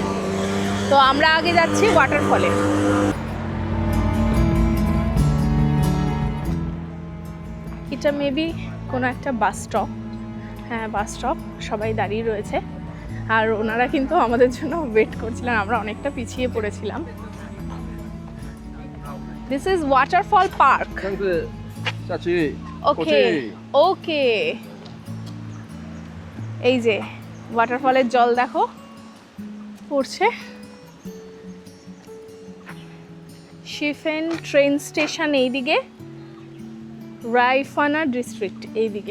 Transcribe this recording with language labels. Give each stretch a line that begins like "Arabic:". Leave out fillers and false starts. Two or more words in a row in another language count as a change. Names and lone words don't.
Bangla: তো আমরা আগে যাচ্ছি ওয়াটারফলে। এটা মেবি কোনো একটা বাস স্টপ। হ্যাঁ, বাস স্টপ, সবাই দাঁড়িয়ে রয়েছে আর ওনারা কিন্তু আমাদের জন্য ওয়েট করছিলেন, আমরা অনেকটা পিছিয়ে পড়েছিলাম।
English: This is waterfall park.
Chinese: 这样子下去。
Bangla: ওকে ওকে, এই যে ওয়াটারফলের জল দেখো পড়ছে। শিফেন ট্রেন স্টেশন এইদিকে, রাইফানা ডিস্ট্রিক্ট এইদিকে।